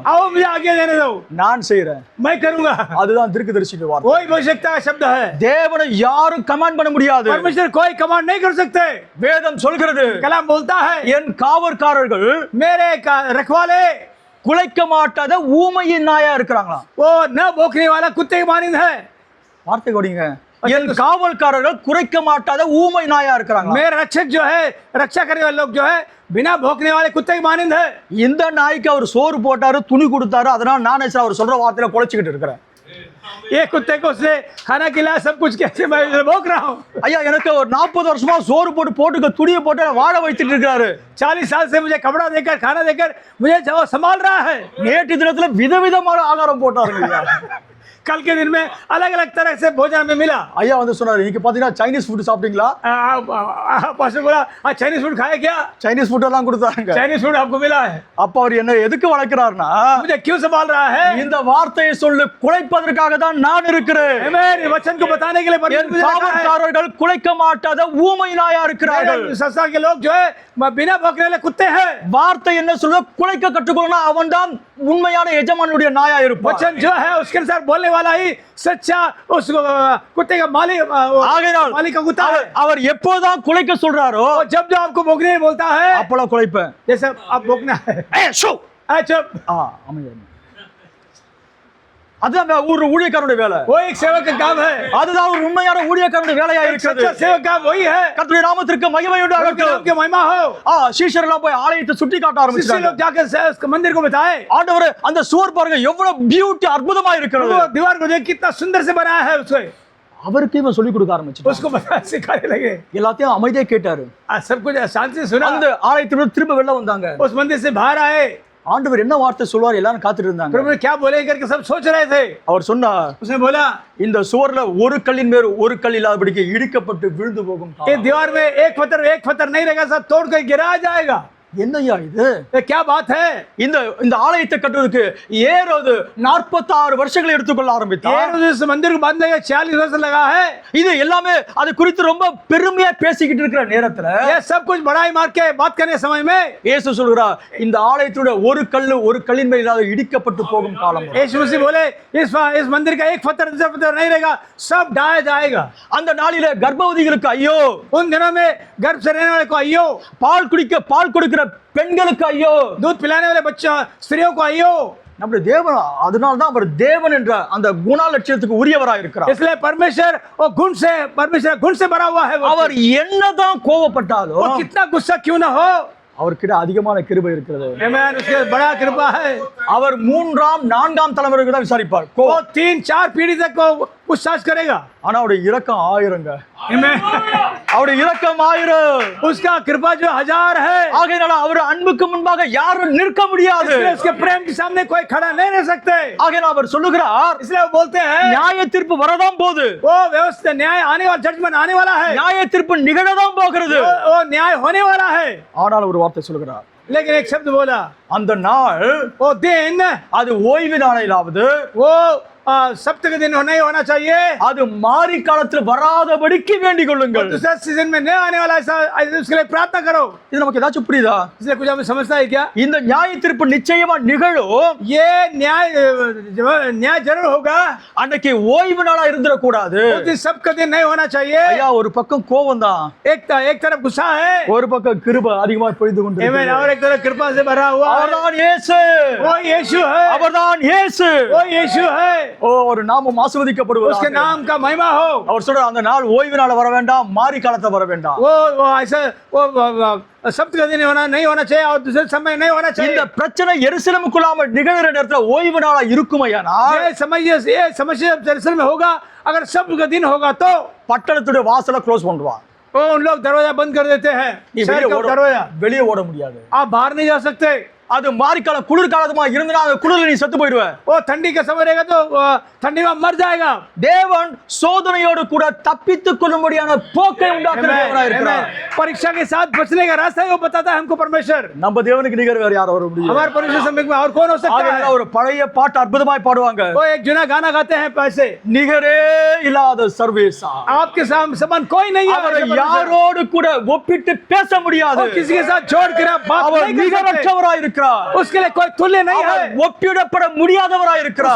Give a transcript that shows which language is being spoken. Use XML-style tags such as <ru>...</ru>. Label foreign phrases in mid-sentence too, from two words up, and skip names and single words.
<hi>आओ मुझे आज्ञा देने दो.</hi> <ta>நான் செய்றேன்.</ta> <hi>मैं करूंगा.</hi> <ta>அதுதான் தீர்க்கதரிசியின் வார்த்தை.</ta> <hi>कोई भविष्यवक्ता का शब्द है.</hi> <ta>தேவனை யாரும் கமாண்ட் பண்ண முடியாது.</ta> <hi>परमेश्वर कोई कमांड नहीं कर सकते.</hi> <ta>வேதம் சொல்கிறது.</ta> <hi>कलाम बोलता है.</hi> <ta>என் காவற்காரர்கள்</ta> <hi>मेरे रखवाले</hi> <ta>குலைக்க மாட்டாத ஊமையின் நாயா இருக்கிறாங்களாம்.</ta> <hi>वो न भौंकने वाला कुत्ते के मानिंद है.</hi> <ta>வார்த்தை கோடிங்க. என் காவல்காரர்கள் குறைக்க மாட்டாத ஊமை நாயா இருக்கிறாங்க.</ta> <hi>मेरे रक्षक जो है रक्षा करने वाले लोग जो है बिना भौंकने वाले कुत्ते के मानिंद है.</hi> <ta>இந்த நாய்க்கு அவர் சோறு போட்டாரு துணி கொடுத்தாரு அதனால நான் அவர் சொல்ற வார்த்தையில குலைச்சிக்கிட்டு இருக்கிறேன்.</ta> <hi>ये कुत्ते को उसने खाना खिलाया सब कुछ कैसे मैं भौंक रहा हूँ.</hi> <ta>ஐயா எனக்கு ஒரு 40 வருஷமா சோறு போட்டு துணியை போட்டு வாழ வைத்துட்டு இருக்காரு.</ta> <hi>40 साल से मुझे कपड़ा देकर खाना देकर मुझे संभाल रहा है.</hi> <ta>நேற்று தினத்துல விதவிதமான ஆகாரம் போட்டாருங்க.</ta> <hi>कल के दिन में अलग अलग तरह से भोजन में मिला.</hi> <ta>ஐயா வந்து சொன்னாரு இன்னைக்கு பாத்தீங்கன்னா</ta> <en>Chinese food</en> <ta>சாப்பிட்டீங்களா?</ta> <hi>पास्टर बोला</hi> <en>Chinese food</en> <hi>खाया क्या?</hi> <en>Chinese food</en> <ta>எல்லாம் கொடுத்தாங்க.</ta> <en>Chinese food</en> <hi>आपको मिला है.</hi> <ta>அப்ப அவர் என்ன எதுக்கு வளர்க்கிறார்னா</ta> <hi>मुझे क्यों संभाल रहा है?</hi> <ta>இந்த வார்த்தையை சொல்லி குலைப்பதற்காக தான் நான் இருக்கிறேன்.</ta> <hi>आमीन. वचन को बताने के लिए</hi> <ta>என் காவல்காரர்கள் குலைக்க மாட்டாத ஊமை நாயா இருக்கிறார்கள்.</ta> <hi>संस्था के लोग जो है बिना भौंकने वाले कुत्ते हैं.</hi> <ta>வார்த்தை என்ன சொல்ல குலைக்க கற்றுக்கொள்ளனா அவன் தான் உண்மையான எஜமானுடைய நாயா இருப்பான்.</ta> <hi>वचन जो है उसके अनुसार बोलने वाला ही सच्चा उस कुत्ते का मालिक का कुत्ता है.</hi> <ta>அவர் எப்போதான் குலைக்க சொல்றாரோ</ta> <hi>जब जो आपको भौंकने बोलता है</hi> <ta>அப்பலாம் குலைப்பேன்.</ta> <hi>जैसे आप भौंकना है. चुप.</hi> <ta>அதுதான் ஒரு ஊழியக்காரனுடைய வேலை.</ta> <hi>वो एक सेवक का काम है.</hi> <ta>அதுதான் ஒரு உண்மையான ஊழியக்காரனுடைய வேலையா இருக்கிறது.</ta> <hi>सच्चा सेवक काम वही है.</hi> <ta>கர்த்தருடைய நாமத்திற்கு மகிமை உண்டாகட்டும்.</ta> <hi>नाम की महिमा हो.</hi> <ta>சீஷர்கள் போய் ஆலயத்தை சுற்றி காட்ட</ta> <hi>शिष्य</hi> <ta>ஆரம்பிச்சாங்க.</ta> <hi>लोग जाकर मंदिर को बताए.</hi> <ta>ஆண்டவரே அந்த சுவர் பாருங்க எவ்வளவு பியூட்டி அற்புதமா இருக்கிறது.</ta> <hi>वो दीवार को देख कितना सुंदर से बनाया है उसको.</hi> <ta>அவருக்கு இவன் சொல்லி கொடுக்க ஆரம்பிச்சான்.</ta> <hi>उसको बताने सिखाने लगे.</hi> <ta>எல்லாத்தையும் அமைதியா கேட்டாரு.</ta> <hi>सब कुछ शांति से सुना.</hi> <ta>அந்த ஆலயத்திலிருந்து திரும்ப வெளில வந்தாங்க.</ta> <hi>उस मंदिर से बाहर आए.</hi> <ta>ஆண்டவர் என்ன வார்த்தை சொல்வார் எல்லாரும் காத்துட்டு இருந்தாங்க.</ta> <hi>प्रभु क्या बोले करके सब सोच रहे थे.</hi> <ta>அவர் சொன்னார்.</ta> <hi>उसने बोला</hi> <ta>இந்த சுவர்ல ஒரு கல்லின் மேல் ஒரு கல் இல்லாதபடிக்கு இடிக்கப்பட்டு விழுந்து போகும்.</ta> <hi>ये दीवार में एक पत्थर नहीं रहेगा सब तोड़ कर गिरा जाएगा.</hi> <ta>என்னையா இது?</ta> <hi>क्या बात है?</hi> <ta>இந்த ஆலயத்தை கட்டுவதற்கு ஏரோது 46 வருஷங்களை எடுத்துக்கொள்ள ஆரம்பித்தார்.</ta> <hi>इस मंदिर को बांधने का 40 वर्ष लगा है.</hi> <ta>இது எல்லாமே அது குறித்து ரொம்ப பெருமையா பேசிக்கிட்டு இருக்கிற நேரத்துல</ta> <hi>ये सब कुछ बड़ाई मार के बात करने समय में</hi> <ta>இயேசு சொல்றார் இந்த ஆலயத்தோட ஒரு கல்லின் மேல் இல்லாத இடிக்கப்பட்டு போகும் காலம்.</ta> <hi>यीशु मसीह बोले इस मंदिर का एक पत्थर दूसरा पत्थर नहीं रहेगा सब ढाया जाएगा.</hi> <ta>அந்த நாளில கர்ப்பவதிகளுக்கு ஐயோ.</ta> <hi>उन दिनों में गर्भ से रहने वाले को अय्यो.</hi> <ta>பால் கொடுக்கிற பெண்களுக்கு ஐயோ.</ta> <hi>दूध पिलाने वाले बच्चों स्त्रियों को अय्यो.</hi> <ta>நம்முடைய தேவன் அதனால தான் அவர் தேவன் என்ற அந்த குணலட்சணத்துக்கு உரியவராய் இருக்கிறார்.</ta> <hi>इसलिए परमेश्वर गुण से भरा हुआ है.</hi> <ta>அவர் என்னதான் கோபப்பட்டாலும்</ta> <hi>वो कितना गुस्सा क्यों ना हो</hi> <ta>அவர்கிட்ட அதிகமான கிருபை இருக்கிறது.</ta> <hi>आमीन. उसके बड़ा कृपा है.</hi> <ta>அவர் 3ஆம் 4ஆம் தலைமுறைக்கு தான் விசாரிப்பார்.</ta> <hi>वो 3-4 पीढ़ी तक को पूछताछ करेगा.</hi> <ta>ஆனா அவருடைய இரக்கம் 1000ங்க.</ta> <hi>आमीन.</hi> <ta>அவருடைய இரக்கம் 1000.</ta> <hi>उसका कृपा जो 1000 है.</hi> <ta>ஆகையால அவர் அன்புக்கு முன்பாக யாரும் நிற்க முடியாது.</ta> <hi>इसलिए उसके प्रेम के सामने कोई खड़ा नहीं रह सकते.</hi> <ta>ஆகையால அவர் சொல்லுகிறார்</ta> <hi>इसलिए वो बोलते हैं</hi> <ta>நியாய தீர்ப்பு வரதான் போகுது.</ta> <hi>वो व्यवस्था न्याय आने वाला जजमेंट आने वाला है.</hi> <ta>நியாய தீர்ப்பு நிகழதான் போகிறது.</ta> <hi>वो न्याय होने वाला है.</hi> <ta>ஆனால் ஒரு வார்த்தை சொல்லுகிறார்.</ta> <hi>लेकिन एक शब्द बोला</hi> <ta>அந்த நாள்</ta> <hi>वो दिन</hi> <ta>அது ஓய்வு நாளிலாவது</ta> <hi>वो सप्त के दिन नहीं होना चाहिए,</hi> <ta>அது மாரி காலத்தில் வராதபடிக்கு வேண்டிக் கொள்ளுங்கள்.</ta> <hi>दूसरा सीजन में नहीं आने वाला ऐसा, उसके लिए प्रार्थना करो.</hi> <ta>இது நமக்கு ஏதாச்சும் புரியுதா?</ta> <hi>इसलिए कुछ हमें समझता है क्या?</hi> <ta>இந்த நியாய தீர்ப்பு நிச்சயமா நிகழும்.</ta> <hi>ये न्याय जरूर होगा.</hi> <ta>அன்னைக்கு ஓய்வு நாளா இருந்துடக்கூடாது.</ta> <hi>सबका दिन नहीं होना चाहिए.</hi> <ta>ஐயா, ஒரு பக்கம் கோபம் தான்,</ta> <hi>एक तरफ गुस्सा है,</hi> <ta>ஒரு பக்கம் கிருபை அதிகமா பொழிந்து கொண்டு</ta> <hi>आमीन, और एक तरफ कृपा से भरा हुआ है.</hi> <ta>அவர்தான் இயேசு,</ta> <hi>वो यीशु है,</hi> <ta>அவர்தான் இயேசு.</ta> <hi>वो यीशु है.</hi> <ta>ஓ, ஒரு நாமம் ஆசீர்வதிக்கப்படுவது.</ta> <hi>उसके नाम का महिमा हो.</hi> <ta>அவர் சொல்ற அந்த நாள் ஓய்வு நாள் வர வேண்டாம், மாரி காலத்துல வர வேண்டாம்.</ta> <hi>वो ऐसा सप्त का दिन नहीं होना चाहिए और दूसरे समय नहीं होना</hi> <ta>இந்த</ta> <hi>चाहिए.</hi> <ta>பிரச்சனை எருசலேமுக்குள்ளாம நிகழ்கிற நேரத்துல ஓய்வு நாளா இருக்குமையானா</ta> <hi>ये समस्या जेरूसलम में होगा. अगर सप्त का दिन होगा तो</hi> <ta>பட்டணத்துடைய வாசலை க்ளோஸ் பண்ணுவான்.</ta> <hi>वो उन लोग दरवाजा बंद कर देते हैं.</hi> <ta>நீ</ta> <hi>शहर</hi> <ta>வெளியே</ta> <hi>का दरवाजा</hi> <ta>வெளியே ஓட முடியாது.</ta> <hi>आप बाहर नहीं जा सकते.</hi> <ta>அது மாரிக்காலம் குளிர்காலமா இருந்தா அந்த குளிர்ல நீ செத்து போயிடுவ.</ta> <hi>वो ठंडी का समय रहेगा तो ठंडी में मर जाएगा.</hi> <ta>தேவன் சோதனையோடு கூட தப்பித்துக் கொள்ளும்படியான போக்கை உண்டாக்குற தேவனா இருக்கிறார்.</ta> <hi>परीक्षा के साथ बचने का रास्ता है वो बताता है हमको परमेश्वर.</hi> <ta>நம்ம தேவனுக்கு நிகர் வேற யார் வர முடியும்?</ta> <hi>हमारे परमेश्वर समय में और कौन हो सकता है?</hi> <ta>ஆகவே ஒரு பழைய பாட்டு அற்புதமாய் பாடுவாங்க.</ta> <hi>वो एक जुना गाना गाते हैं पैसे.</hi> <ta>நிகரே இல்லாத சர்வேசா,</ta> <hi>आपके समान कोई नहीं है.</hi> <ta>அவரை யாரோடு கூட ஒப்பிட்டு பேச முடியாது.</ta> <hi>वो किसी के साथ जोड़ कर आप बात</hi> <ta>அவர்</ta> <hi>नहीं कर सकते.</hi> <ta>நிகரற்றவராய் இருக்கிறார்.</ta> <hi>उसके लिए कोई तुल्य नहीं है.</hi> <ta>அவர் ஒப்பிடப்பட முடியாதவராய் இருக்கிறார்.</ta>